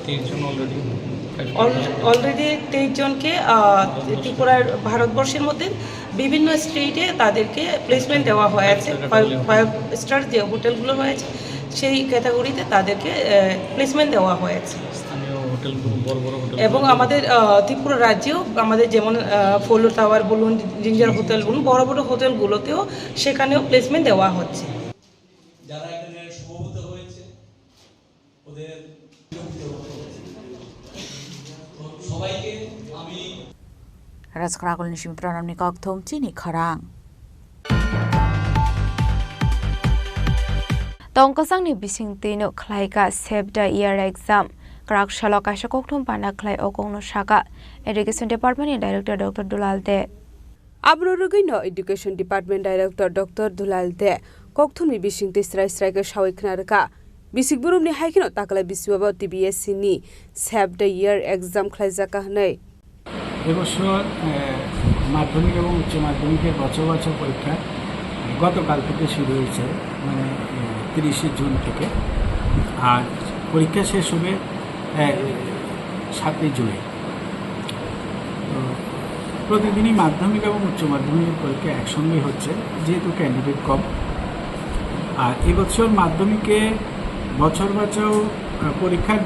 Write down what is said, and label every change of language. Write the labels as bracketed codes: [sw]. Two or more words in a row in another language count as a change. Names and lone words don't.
[bn] অলরেডি 23 জনকে ত্রিপুরার ভারতবর্ষের মধ্যে বিভিন্ন স্টেটে তাদেরকে প্লেসমেন্ট দেওয়া হয়েছে 5 স্টার যে হোটেলগুলো রয়েছে সেই ক্যাটাগরিতে তাদেরকে প্লেসমেন্ট দেওয়া হয়েছে এবং আমাদের ত্রিপুরা রাজ্যেও আমাদের যেমন ফলো টাওয়ার বলুন জিঞ্জার হোটেল বলুন বড় বড় হোটেলগুলোতেও সেখানেও প্লেসমেন্ট দেওয়া হচ্ছে যারা এখানে সমবেত হয়েছে ওদের সবাইকে আমি [trp] Razkrakul Nishim Pranamni Kokthom Chini Khorang Tongkasangni bisingtino khlaika Save the Year exam Krak Shalo Kaisa Kokthom Pana Khlai Okongno Shaka Education Department Director Dr. Dulal De Abrorugino Education Department Director Dr. Dulal De Kokthomni bisingte Srai ke Shawik Narka Bisikburum ni haikino takla biswaba TBSC ni Save the Year exam khlaijaka hnai [bn] এবছর মাধ্যমিক এবং উচ্চ মাধ্যমিকের বছর বছর পরীক্ষা গতকাল থেকে শুরু হয়েছে মানে 30 জুন থেকে আর পরীক্ষা শেষ হবে 7 জুলাই তো প্রতিদিনই মাধ্যমিক এবং উচ্চ মাধ্যমিকের পরীক্ষা একসঙ্গে হচ্ছে যেহেতু ক্যান্ডিডেট কম আর এবছর মাধ্যমিকে বছর বছর পরীক্ষার